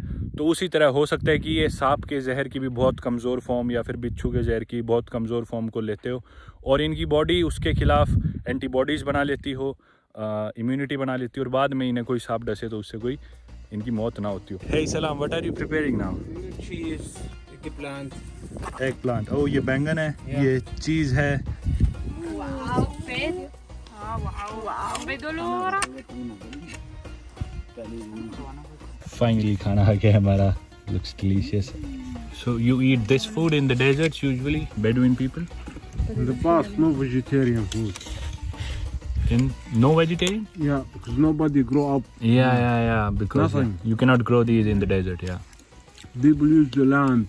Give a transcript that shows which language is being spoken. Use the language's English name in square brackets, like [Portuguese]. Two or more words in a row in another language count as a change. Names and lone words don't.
[Hindi] तो उसी तरह हो सकता है कि ये सांप के जहर की भी बहुत कमज़ोर फॉर्म या फिर बिच्छू के जहर की बहुत कमज़ोर फॉर्म को लेते हो और इनकी बॉडी उसके खिलाफ एंटीबॉडीज़ बना लेती हो, इम्यूनिटी बना लेती हो, और बाद में इन्हें कोई सांप डसे तो उससे कोई इनकी मौत ना होती हो। Hey सलाम, [English] what are you preparing now? Cheese, eggplant. Eggplant. [Hindi] Oh ये बैंगन है, ये चीज़ है। [English] Wow, fed. Wow. [Italian] Vedo l'ora. [Hindi] Finally खाना आ गया हमारा। [English] Looks delicious. So you eat this food in the deserts usually, Bedouin people? In the past, no vegetarian food. In no vegetarian? Yeah, because nobody grow up. Yeah. Because Nothing. you cannot grow these in the desert. Yeah. People use the lamb,